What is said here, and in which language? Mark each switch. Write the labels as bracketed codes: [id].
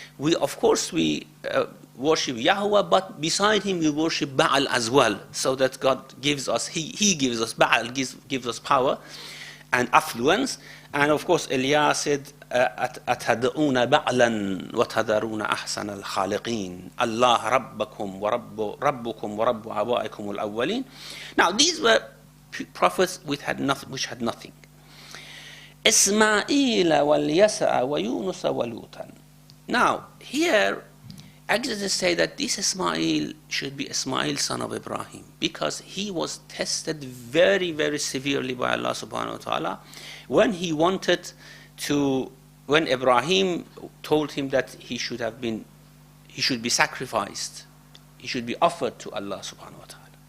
[en] We worship Yahweh, but beside him we worship Baal as well, so that God gives us, he gives us, Baal gives us power and affluence. And of course, Elias said, [ar] أَتَدْعُونَ بَعْلًا وَتَذَرُونَ أَحْسَنَ الْخَالِقِينَ اللَّهَ رَبَّكُمْ وَرَبُّكُمْ وَرَبُّ آبَائِكُمُ الْأَوَّلِينَ. [en] Now, these were prophets which had nothing. [ar] إِسْمَاعِيلَ وَالْيَسَعَ وَيُونُسَ وَلُوطًا. [en] Now, here, Exodus say that this Ismail should be Ismail, son of Ibrahim, because he was tested very, very severely by Allah subhanahu wa ta'ala when Ibrahim told him that he should be sacrificed, he should be offered to Allah subhanahu wa ta'ala.